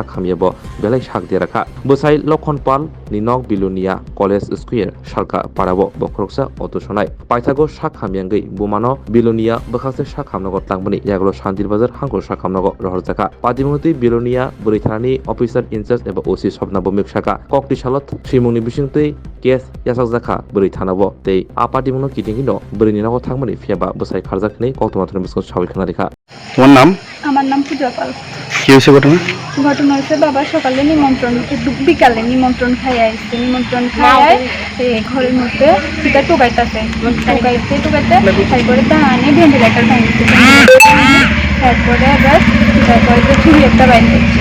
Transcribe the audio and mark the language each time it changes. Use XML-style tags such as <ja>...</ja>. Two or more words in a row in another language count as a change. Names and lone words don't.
<trp>khamiabo belai sak deraka bwsai lokhonpal ni nog bilunia college square sarka parabo bokroksa otosonai paithago sak khamiangui bumano bilunia bwkhakse sak khamnago tangmani yaglo Dirbajar hangko sakamnago rohorjaka patimungti bilonia bwrithanani</trp> <en>officer incharge</en> <trp>eba OC Swapna Bhumik saka kokti salot simungni bisingtwi case yasakjaka bwrithanabo tei apatimungno kitingino bwrini nago thangmani phiaba bwsai kharjakni koktomathoni bising sawi khana rekha</trp> <bn>তোমার নাম? আমার নাম পূজা পাল। কি হয়েছে ঘটনা? ঘটনা হচ্ছে বাবা সকালে নিমন্ত্রণ বিকালে নিমন্ত্রণ খাইয়ে আসছে নিমন্ত্রণ খাইয়ে ঘরের মধ্যে পিতা টোকাইতেছে টোকাইতে তারপরে দাঁড়ানে ভেন্টিলেটার ভাঙছে তারপরে এবার তারপরে ছুরি একটা বাইর করছে</bn>